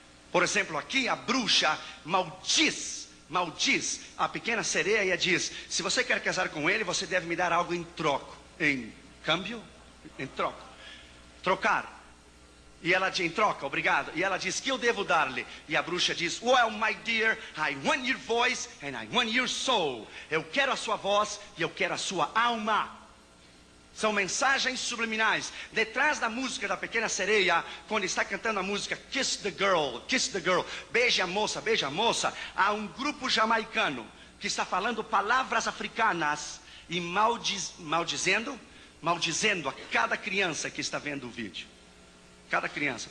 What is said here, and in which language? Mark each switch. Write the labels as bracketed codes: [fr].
[pt] Por exemplo, aqui a bruxa maldiz a pequena sereia e diz: se você quer casar com ele, você deve me dar algo em troco. Em câmbio? Em troco. Trocar. E ela diz: em troca, obrigado. E ela diz: que eu devo dar-lhe? E a bruxa diz: [en] well, my dear, I want your voice and I want your soul. [pt] Eu quero a sua voz e eu quero a sua alma. São mensagens subliminais. Detrás da música da Pequena Sereia, quando está cantando a música Kiss the Girl, beija a moça, há um grupo jamaicano que está falando palavras africanas e maldizendo a cada criança que está vendo o vídeo. Cada criança.